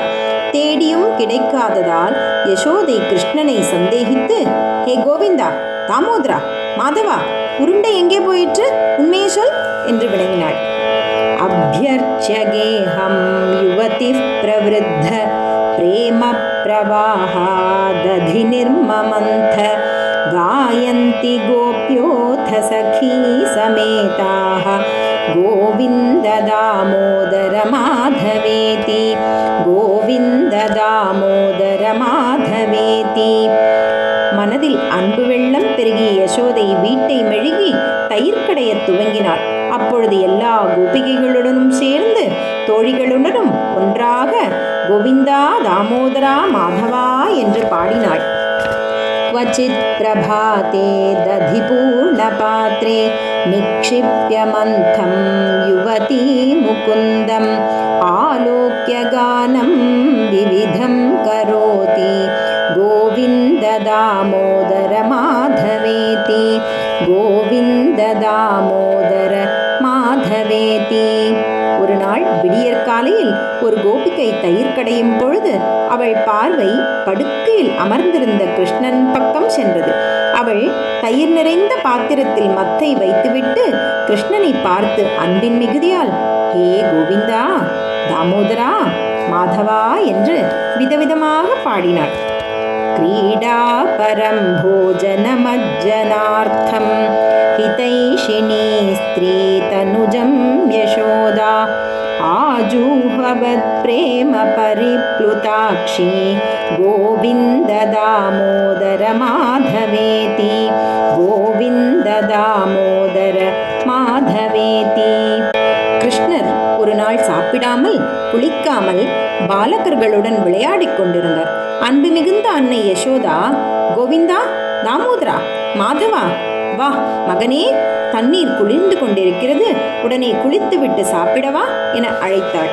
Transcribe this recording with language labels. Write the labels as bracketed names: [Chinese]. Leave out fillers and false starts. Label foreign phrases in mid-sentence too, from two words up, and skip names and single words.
[Tamil] தேடியும் கிடைக்காததால் யசோதை கிருஷ்ணனை சந்தேகித்து, ஹே கோவிந்தா, தாமோதரா, மாதவா, உருண்டை எங்கே போயிற்று, உண்மையை சொல் என்று வினவினாள். [Sanskrit] अभ्यर्च्यगेहं युवती प्रवृद्ध प्रेम प्रवाहाद्दधि निर्ममन्थ गायन्ति गोप्योऽथ सखी समेताः गोविन्द दामोदर माधवेति गोविन्द दामोदर माधवेति. [Tamil] மனதில் அன்பு வெள்ளம் பெருகிய யசோதை வீட்டை மெழுகி தயிர் கடைய துவங்கினாள். அப்பொழுது எல்லா கோபிகைகளுடனும் சேர்ந்து தோழிகளுடனும் ஒன்றாக கோவிந்தா, தாமோதரா, மாதவா என்று பாடினாள். [Sanskrit] क्वचित् प्रभाते दधिपूर्णपात्रे निक्षिप्य मन्थं युवती मुकुन्दम् आलोक्य गानं विविधं करोति गोविन्द दामोदर माधवेति गोविन्द दामोदर माधवेति. [Tamil] ஒரு நாள் விடியற்காலையில் ஒரு கோபிகை தயிர் கடையும் பொழுது அவள் பார்வை படுக்கையில் அமர்ந்திருந்த கிருஷ்ணன் பக்கம் சென்றது. அவள் தயிர் நிறைந்த பாத்திரத்தில் மத்தை வைத்துவிட்டு கிருஷ்ணனை பார்த்து அன்பின் மிகுதியால் ஹே கோவிந்தா, தாமோதரா, மாதவா என்று விதவிதமாக பாடினாள். [Sanskrit] क्रीडा परं भोजनमज्जनार्थं हितैषिणी स्त्री तनुजं यशोदा आजूहवत् प्रेम परिप्लुताक्षी गोविन्द दामोदर माधवेति गोविन्द दामोदर माधवेति. [Tamil] கிருஷ்ணர் ஒரு நாள் சாப்பிடாமல் குளிக்காமல் பாலகர்களுடன் விளையாடிக் கொண்டிருந்தார். அன்பு மிகுந்த அன்னை யசோதா, கோவிந்தா, தாமோதரா, மாதவா, வா மகனே, தண்ணீர் குளிர்ந்து கொண்டிருக்கிறது, உடனே குளித்துவிட்டு சாப்பிடவா என அழைத்தாள்.